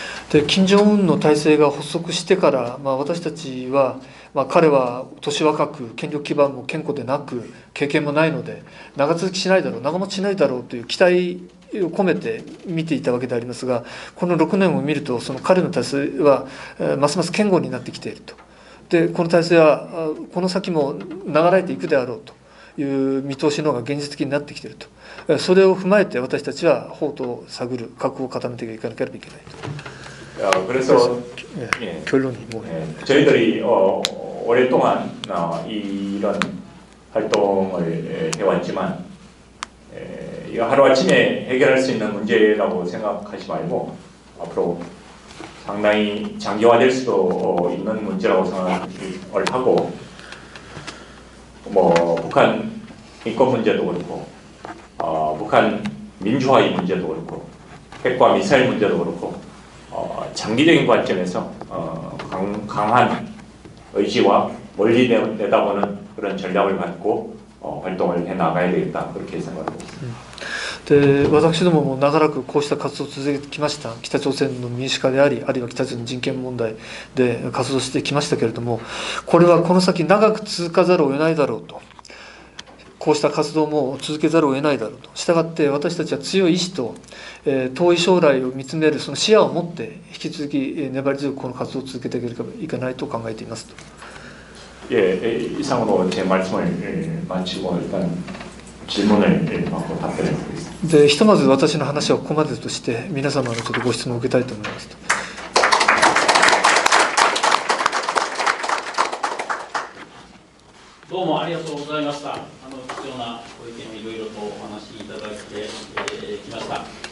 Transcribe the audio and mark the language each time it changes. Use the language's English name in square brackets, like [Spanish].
[Japanese] で金正恩の体制が発足してから、私たちは、彼は年若く権力基盤も健康でなく経験もないので長続きしないだろう長持ちしないだろうという期待込めて見ていたわけでありますが、この6年を見るとその彼の体制はますます堅固になってきていると。でこの体制はこの先も流れていくであろうという見通しの方が現実的になってきていると。それを踏まえて私たちは法とを探る覚悟を固めていかなければいけないと。 [Korean] 그래서 결론이 뭐 저희들이 오랫동안 이런 활동을 해왔지만 이거 하루아침에 해결할 수 있는 문제라고 생각하지 말고 앞으로 상당히 장기화될 수도 있는 문제라고 생각을 하고, 뭐 북한 인권 문제도 그렇고 북한 민주화의 문제도 그렇고 핵과 미사일 문제도 그렇고 장기적인 관점에서 강한 의지와 멀리 내다보는 그런 전략을 갖고 활동을 해 나가야 되겠다, 그렇게 생각하고 있습니다. [Japanese] で私どもも長らくこうした活動を続けてきました。北朝鮮の民主化であり、あるいは北朝鮮の人権問題で活動してきましたけれども、これはこの先長く続かざるを得ないだろうと、こうした活動も続けざるを得ないだろうと。したがって私たちは強い意志と、遠い将来を見つめるその視野を持って引き続き粘り強くこの活動を続けていければいけないと考えていますと。 [Korean] 예, 이상으로 제 말씀을 마치고 일단 질문을 받고 답변을 드리겠습니다. [Japanese] でひとまず私の話はここまでとして、皆様のちょっとご質問を受けたいと思いますと。どうもありがとうございました。貴重なご意見をいろいろとお話しいただいてきました。